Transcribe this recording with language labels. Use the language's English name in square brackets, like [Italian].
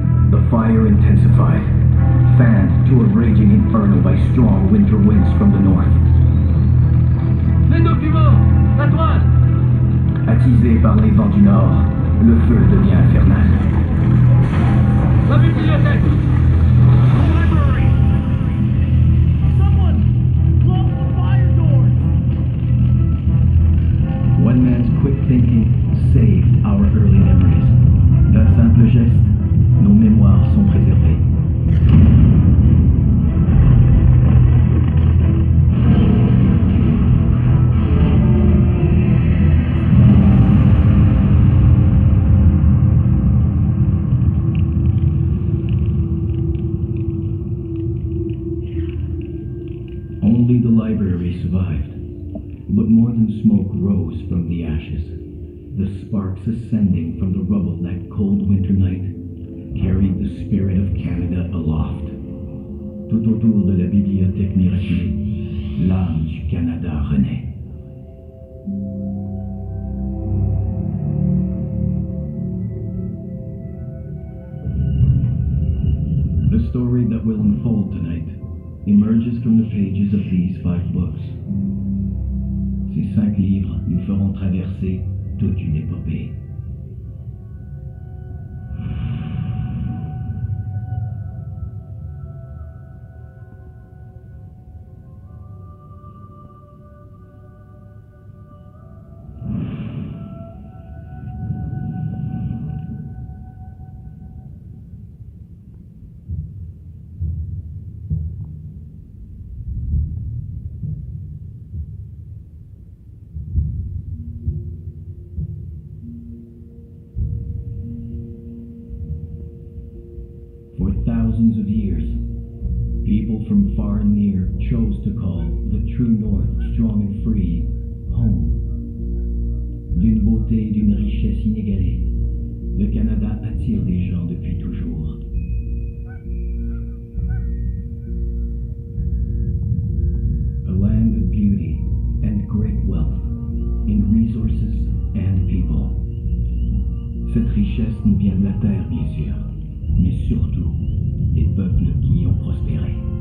[English] The fire intensified, fanned to a raging inferno by strong winter winds from the north. [French] Les documents! La toile! Attisé par les vents du nord, le feu devient infernal. La bibliothèque! [English] The library! Someone! Close the fire doors! One man's quick thinking saved our early memories. [French] D'un simple geste, nos mémoires sont préservées. [English] Only the library survived, but more than smoke rose from the ashes. The sparks ascending from the rubble that cold winter night carried the spirit of Canada aloft. [French] Tout autour de la bibliothèque miraculée, l'âme du Canada renaît. [English] The story that will unfold tonight emerges from the pages of these 5 books. [French] Ces 5 livres nous feront traverser toute une épopée. [English] For thousands of years, people from far and near chose to call the true North, strong and free, home. [French] D'une beauté et d'une richesse inégalée, le Canada attire les gens depuis toujours. [English] A land of beauty and great wealth in resources and people. [French] Cette richesse nous vient de la terre, bien sûr, mais surtout des peuples qui y ont prospéré.